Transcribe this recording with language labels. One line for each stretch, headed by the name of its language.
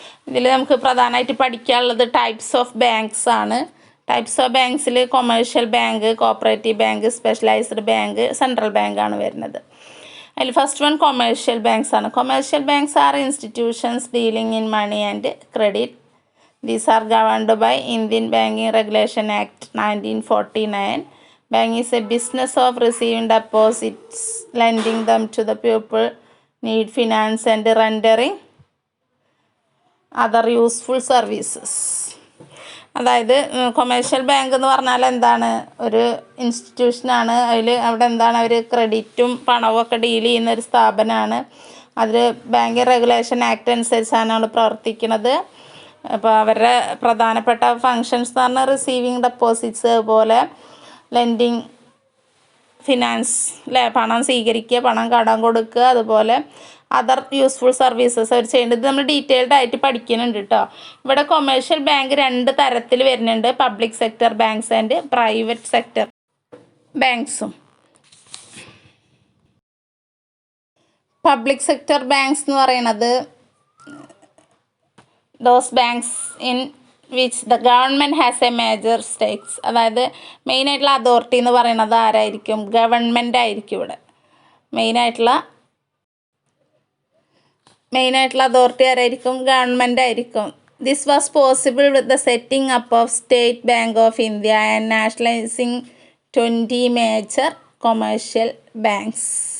Malayalam: ഇതിൽ നമുക്ക് പ്രധാനമായിട്ട് പഠിക്കാനുള്ളത് ടൈപ്സ് ഓഫ് ബാങ്ക്സ് ആണ്. Types of ബാങ്ക്സിൽ commercial bank, cooperative bank, specialised bank, central ബാങ്കാണ് വരുന്നത്. അതിൽ
English: first one commercial banks
Malayalam: ആണ്.
English: Commercial banks are institutions dealing in money and credit. These are governed by Indian Banking Regulation Act 1949. Bank is a business of receiving deposits, lending them to the people need finance and rendering other useful services.
Malayalam: അതായത് commercial bank എന്ന് പറഞ്ഞാൽ എന്താണ്, ഒരു ഇൻസ്റ്റിറ്റ്യൂഷനാണ്. അവിടെ എന്താണ്, അവർ ക്രെഡിറ്റും പണവും ഒക്കെ deal ചെയ്യുന്ന ഒരു സ്ഥാപനമാണ്. അതിൽ ബാങ്കിങ് റെഗുലേഷൻ ആക്ട് അനുസരിച്ചാണ് അവിടെ പ്രവർത്തിക്കുന്നത്. അപ്പോൾ അവരുടെ പ്രധാനപ്പെട്ട ഫങ്ഷൻസ് എന്ന് പറഞ്ഞാൽ റിസീവിങ് ഡെപ്പോസിറ്റ്സ്, അതുപോലെ ലെൻഡിങ്, ഫിനാൻസ് അല്ലേ, പണം സ്വീകരിക്കുക, പണം കടം കൊടുക്കുക, അതുപോലെ അതർ യൂസ്ഫുൾ സർവീസസ് അവർ ചെയ്യേണ്ടത് നമ്മൾ ഡീറ്റെയിൽഡ് ആയിട്ട് പഠിക്കുന്നുണ്ട് കേട്ടോ. ഇവിടെ കൊമേഴ്ഷ്യൽ ബാങ്ക് 2 തരത്തിൽ വരുന്നുണ്ട്, public sector banks and private sector ബാങ്ക്സും. Public sector banks എന്ന് പറയുന്നത്
English: those banks in which the government has a major stakes.
Malayalam: അതായത് മെയിനായിട്ടുള്ള അതോറിറ്റി എന്ന് പറയുന്നത് ആരായിരിക്കും, ഗവൺമെൻറ് ആയിരിക്കും. ഇവിടെ മെയിനായിട്ടുള്ള അതോറിറ്റി ആരായിരിക്കും, ഗവൺമെൻറ് ആയിരിക്കും.
English: This was possible with the setting up of State Bank of India and nationalising 20 major commercial banks.